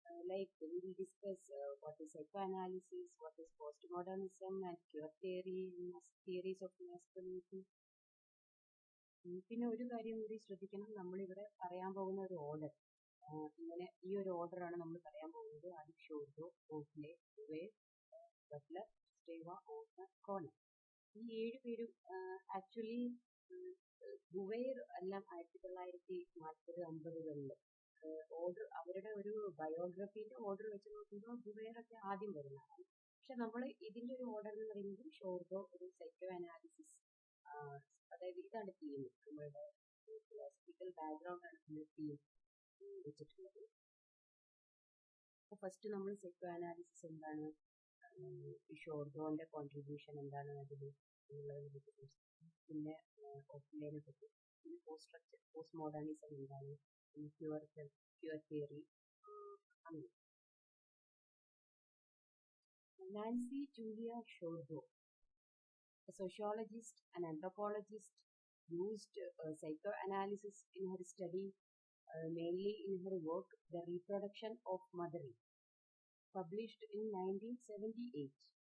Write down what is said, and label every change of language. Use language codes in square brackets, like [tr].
[en] Like we will discuss what is psychoanalysis, what is postmodernism, and queer theory, theories of masculinity. [ml] പിന്നെ ഒരു കാര്യം കൂടി ശ്രദ്ധിക്കണം, നമ്മളിവിടെ പറയാൻ പോകുന്ന ഒരു ഓർഡർ, ഇങ്ങനെ ഈ ഒരു ഓർഡറാണ് നമ്മൾ പറയാൻ പോകുന്നത്. ആദ്യം ഷോർഡോ, ഓഫ്ലെ, ബുവേർ, ബട്ട്ലർ, ക്രിസ്റ്റേവ, ഓർണർ, കോണർ. ഈ 7 പേരും ആക്ച്വലി ബുവേർ എല്ലാം 1940-50കളിൽ ഓർഡർ, അവരുടെ ഒരു ബയോഗ്രഫീൻ്റെ ഓർഡർ വെച്ച് നോക്കുമ്പോൾ ബുവേറൊക്കെ ആദ്യം വരുന്നതാണ്. പക്ഷെ നമ്മൾ ഇതിൻ്റെ ഒരു ഓർഡർ എന്ന് പറയുന്നത് ഷോർഡോ ഒരു സൈക്കോ അനാലിസിസ്, അതായത് ഇതാണ് തീം, നമ്മളുടെ ഫിലോസഫിക്കൽ ബാക്ക്ഗ്രൗണ്ട് ആണ് നമ്മൾ തീം വെച്ചിട്ടുള്ളത്. അപ്പോൾ ഫസ്റ്റ് നമ്മൾ സൈക്കോ അനാലിസിസ് എന്താണ്, ഷോർഡോന്റെ കോൺട്രിബ്യൂഷൻ എന്താണ് അതിൽ എന്നുള്ളതിനെ പറ്റി, പിന്നെ ഓഫ്ലൈനെ പറ്റി, പിന്നെ പോസ്റ്റ് മോഡേണിസം എന്താണ്, പിന്നെ ക്യൂർ തിയറി, അങ്ങനെ. [en] Nancy Julia ഷോർഡോ, a sociologist and anthropologist, used psychoanalysis in her study, mainly in her work The Reproduction of Mothering, published in 1978.